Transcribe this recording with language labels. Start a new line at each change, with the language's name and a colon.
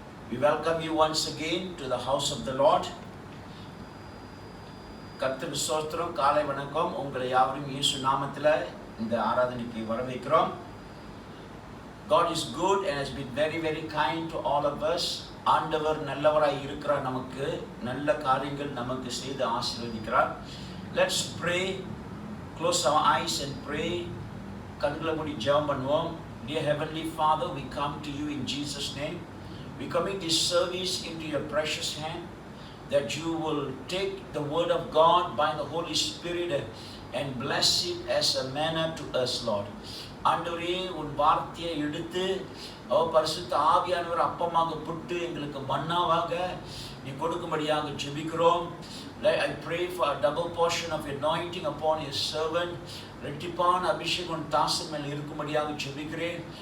English: We welcome you once again to the house of the Lord.
Tamil: கர்த்தருக்கு ஸ்தோத்திரம். காலை வணக்கம். உங்களை யாவரையும் இயேசு நாமத்தில் இந்த ஆராதனைக்கு வரவேற்கிறோம்.
English: God is good and has been very very kind to all of us.
Tamil: ஆண்டவர் நல்லவராய் இருக்கிறார். நமக்கு நல்ல காரியங்கள் நமக்கு செய்து ஆசீர்வதிக்கிறார்.
English: Let's pray. Close our eyes and pray.
Tamil: கண்களை மூடி ஜெபம் பண்ணுவோம்.
English: Dear Heavenly Father, we come to you in Jesus' name. We commit this service into your precious hand, that you will take the word of God by the Holy Spirit and bless it as a manna to us, Lord.
Tamil: ஆண்டவரே, உன் வார்த்தையை எடுத்து பரிசுத்த ஆவியானவர் அப்பமாக புட்டு எங்களுக்கு மன்னாவாக நீ கொடுக்கும்படியாக ஜெபிக்கிறோம்.
English: I pray for a double portion of anointing upon your servant.
Tamil: ரெட்டிப்பான அபிஷேகம் உன் தாசன் மேல் இருக்கும்படியாக ஜெபிக்கிறேன்.